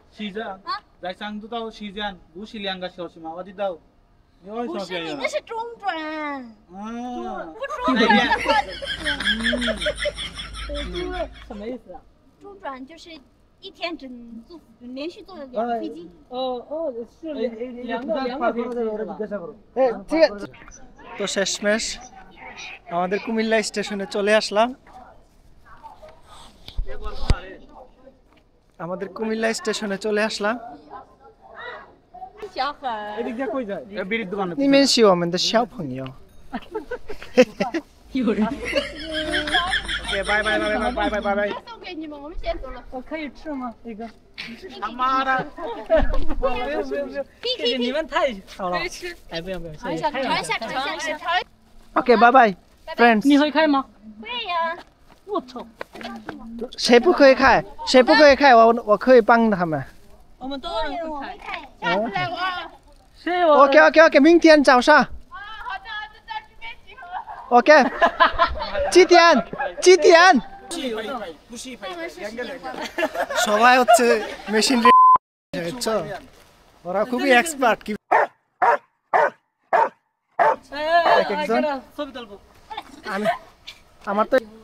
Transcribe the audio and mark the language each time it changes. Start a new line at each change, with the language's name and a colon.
Chinese: 西藏。在成都到西藏不是2个小时吗？我知道。不是你那是中转，不中转的话，什么意思啊？中转就是一天只坐连续坐2个飞机。是两个飞机是吧？
Bangla: ঠিক আছে তো শেষমেশ আমাদের কুমিল্লা স্টেশনে চলে আসলাম আমাদের কুমিল্লা স্টেশনে চলে আসলাম
Chinese: 小很。你们是我们的小朋友有人。拜拜拜拜拜拜拜拜送给你们，我们先走了。我可以吃吗？这个？他妈的不用，谢谢你们太好了。哎，不用，尝一下，尝一下。 OK 拜拜 friends 你会开吗？会呀。我操！谁不可以开谁不可以开我可以帮他们我们都人会开。下次来玩。是我。 OK OK OK 明天早上OK 几点
Bangla: সবাই হচ্ছে মেশিন বুঝছো ওরা খুবই এক্সপার্ট কি একজন আমি আমার তো